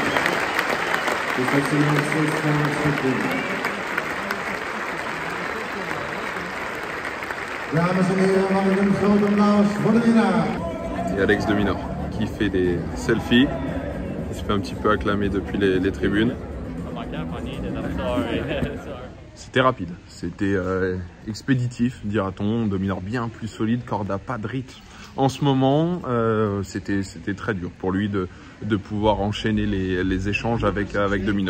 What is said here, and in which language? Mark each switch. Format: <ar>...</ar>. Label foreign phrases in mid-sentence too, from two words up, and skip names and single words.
<nl>Dames en heren, mag ik een groot applaus voor de winnaar.</nl> <fr>Et Alex de Minor qui fait des selfies. Il se fait un petit peu acclamer depuis les tribunes. C'était rapide, c'était expéditif, dira-t-on. De Minor bien plus solide, Corda pas de rythme. En ce moment, c'était très dur pour lui de pouvoir enchaîner les échanges avec de Minor.</fr>